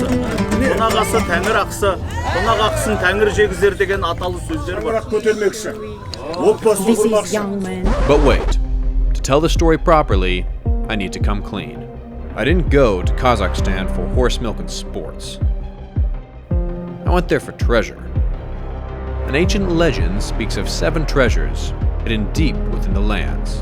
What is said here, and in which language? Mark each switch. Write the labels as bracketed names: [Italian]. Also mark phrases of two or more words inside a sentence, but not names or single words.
[Kazakh] Қонақ асы тәңір ақысы, қонақ ақысын тәңір жегізер деген аталы сөздер бар. Көтермекші. Отбасы құрмақшы. [English] But wait, to tell the story properly, I need to come clean. I didn't go to Kazakhstan for horse milk and sports. I went there for treasure. An ancient legend speaks of 7 treasures hidden deep within the lands.